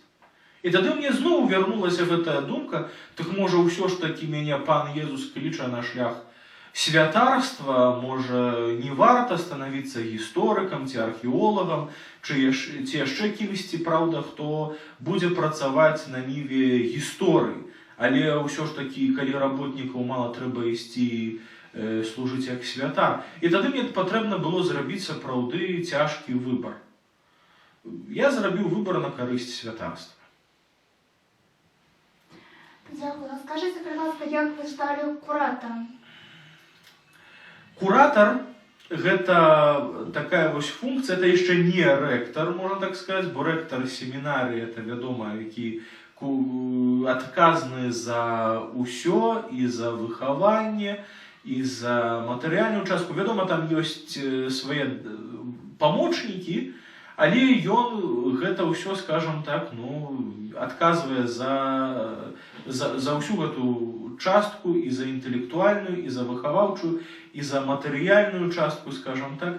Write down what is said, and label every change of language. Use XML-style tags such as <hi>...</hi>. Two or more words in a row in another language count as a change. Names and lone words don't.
<be>І тады мне зноў вярнулася гэтая думка, так можа ўсё ж такі мяне пан Езус кліча на шлях святарства, можа не варта станавіцца гісторыкам ці археолагам, ці яшчэ кімсьці, праўда, хто будзе працаваць на ніве гісторыі. Але ўсё ж такі, калі работнікаў мала, трэба ісці служыць як святар. І тады мне патрэбна было зрабіць сапраўды цяжкі выбар. Я зрабіў выбар на карысць святарства.</be> <uk>Дякую. Скажіть, будь ласка, як ви стали куратором?</uk> <be>Куратор – гэта такая вось функція, это яшчэ не рэктар, можна так сказаць, бо рэктар семінарыі, это, вядома, які адказны за ўсё, і за выхаванне, і за матэрыяльную частку. Вядома, там ёсць свае памочнікі, але ён гэта ўсё, скажам так, адказвае за ўсю гэту частку, і за інтэлектуальную, і за выхаваўчую, і за матэрыяльную частку, скажам так.</be>